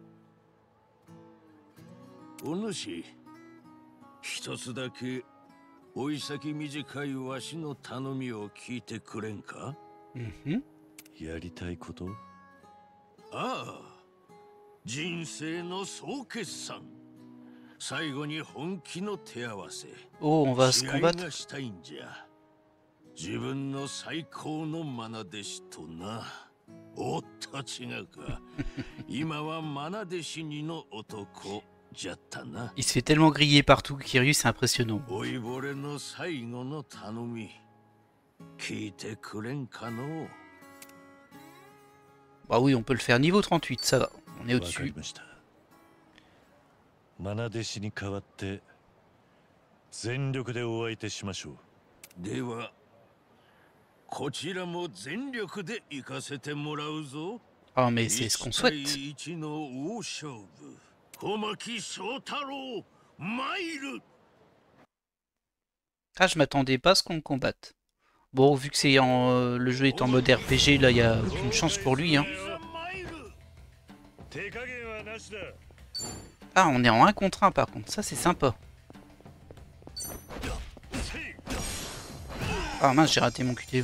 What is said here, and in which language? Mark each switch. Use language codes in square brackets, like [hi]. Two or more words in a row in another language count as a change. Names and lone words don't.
[ja] お主、一つだけおい先短いわしの頼みを聞いてくれんか？やりたいこと？ああ、人生の総決算。最後に本気の手合わせ。 [fr] Oh, on va se [ja] 試合 [fr] combattre. [ja] がしたいんじゃ。自分の最高の愛弟子とな。おっと違うか。今は愛弟子にの男じゃったな。 [fr] Il se fait tellement griller partout, Kiryu, c'est impressionnant. [ja] おいぼれの最後の頼み、聞いてくれんかのう。 [fr] Bah oui, on peut le faire niveau 38, ça va. On est [ja] わか [fr] au-dessus. [ja] りました。愛弟子に代わって全力でお相手しましょう。では、こちらも全力で行かせてもらうぞ。 [fr] Ah, mais c'est ce qu'on souhaite. [ja] 1 対1の大勝負。小牧宗太郎、参る。 [fr] Ah, je m'attendais pas à ce qu'on le combatte. Bon, vu que c'est le jeu est en mode RPG, là, il n'y a aucune chance pour lui. Hein. Ah, on est en 1 contre 1 par contre, ça c'est sympa. Ah mince, j'ai raté mon QTE.